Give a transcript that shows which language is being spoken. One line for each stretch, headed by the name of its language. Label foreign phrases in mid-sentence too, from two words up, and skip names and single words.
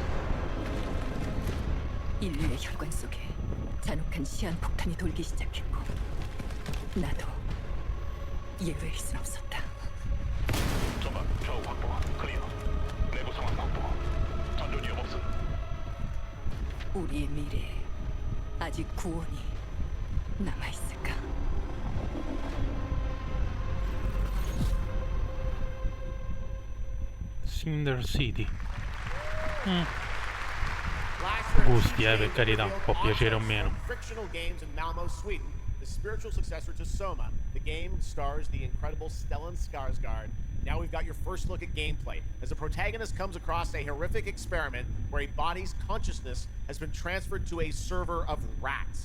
Korean: 인류의 혈관 속에 잔혹한 시한폭탄이 돌기 시작했고 나도 예외일 순 없었다. 전방 좌우 확보 클리어. 내부 상황 확보. 전전 위험 없음. 우리의 미래에 아직 구원이 남아있을까? Cinder City.
Italian: Gusti, per carità, può piacere o meno.
English: Frictional Games in Malmo, Sweden, the spiritual successor to Soma. The game stars the incredible Stellan Skarsgård. Now we've got your first look at gameplay as the protagonist comes across a horrific experiment where a body's consciousness has been transferred to a server of rats.